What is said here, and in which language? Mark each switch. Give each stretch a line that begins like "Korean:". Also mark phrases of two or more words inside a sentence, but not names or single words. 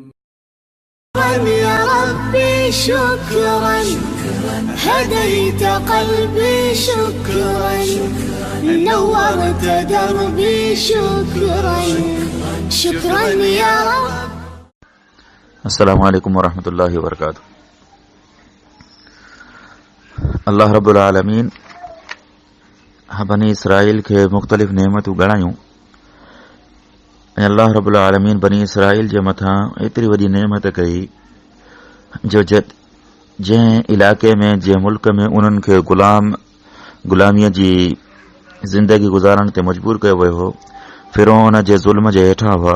Arabic: يا ربي شكرا هديت قلبي شكرا نورت دربي شكرا شكرا يا رب. السلام عليكم ورحمة الله وبركاته. الله رب العالمين
Sindhi: बनी इसराइल खे मुख़्तलिफ़ नेमतूं ॻणायूं ऐं
Arabic: الله رب العالمين
Sindhi: बनी इसराइल जे मथां एतिरी वॾी नेमत कई जो जंहिं इलाइक़े में जंहिं मुल्क में उन्हनि खे ग़ुलामीअ जी ज़िंदगी गुज़ारण ते मजबूर कयो वियो हो, फ़िरौन जे ज़ुल्म जे हेठां हुआ।